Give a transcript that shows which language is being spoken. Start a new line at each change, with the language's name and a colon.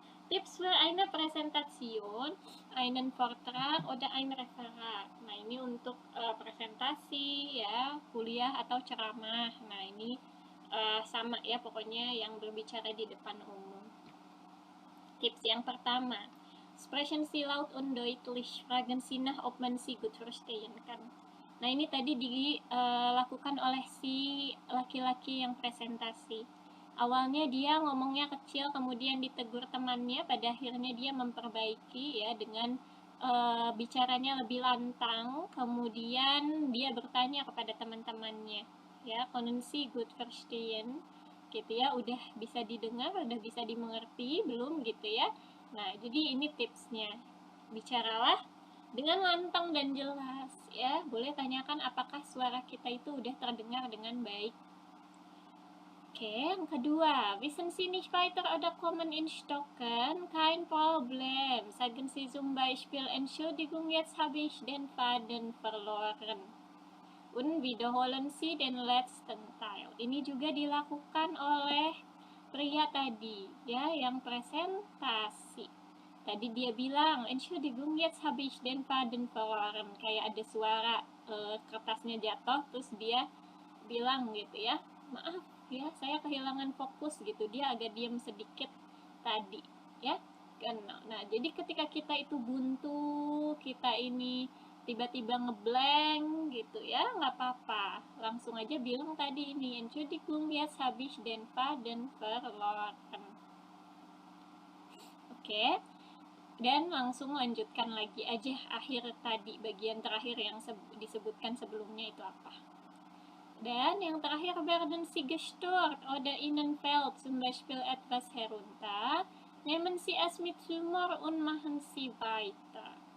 German: Tips für eine Präsentation, einen Vortrag oder ein Referat.
Indonesian: Nah, ini untuk presentasi ya, kuliah atau ceramah. Nah, ini sama ya, pokoknya yang berbicara di depan umum. Tips yang pertama,
German: sprechen Sie laut und deutlich, fragen Sie nach, ob man Sie gut verstehen kann.
Indonesian: Nah, ini tadi dilakukan oleh si laki-laki yang presentasi. Awalnya dia ngomongnya kecil, kemudian ditegur temannya, pada akhirnya dia memperbaiki ya dengan bicaranya lebih lantang, kemudian dia bertanya kepada teman-temannya ya,
German: können Sie gut verstehen
Indonesian: gitu ya, udah bisa didengar, udah bisa dimengerti belum gitu ya. Nah, jadi ini tipsnya, bicaralah dengan lantang dan jelas ya. Boleh tanyakan apakah suara kita itu udah terdengar dengan baik. Oke, yang kedua,
German: wissen Sie nicht weiter oder kommen in Stocken? Kein Problem. Sagen Sie zum Beispiel, Entschuldigung, jetzt habe ich den Faden verloren. Und wiederholen Sie den letzten Teil.
Indonesian: Ini juga dilakukan oleh pria tadi, ya, yang presentasi. Tadi dia bilang,
German: Entschuldigung, jetzt habe ich den Faden verloren.
Indonesian: Kayak ada suara kertasnya jatuh, terus dia bilang gitu ya, maaf ya, saya kehilangan fokus gitu. Dia agak diam sedikit tadi ya. Nah, jadi ketika kita itu buntu, kita ini tiba-tiba ngeblank gitu ya, nggak apa-apa, langsung aja bilang tadi ini,
German: Entschuldigung, jetzt habe ich den Faden verloren.
Indonesian: Oke, dan langsung lanjutkan lagi aja akhir tadi, bagian terakhir yang disebutkan sebelumnya itu apa. Dan yang terakhir,
German: werden Sie gestört oder Ihnen fällt zum Beispiel etwas herunter, nehmen Sie es mit Humor und machen Sie weiter.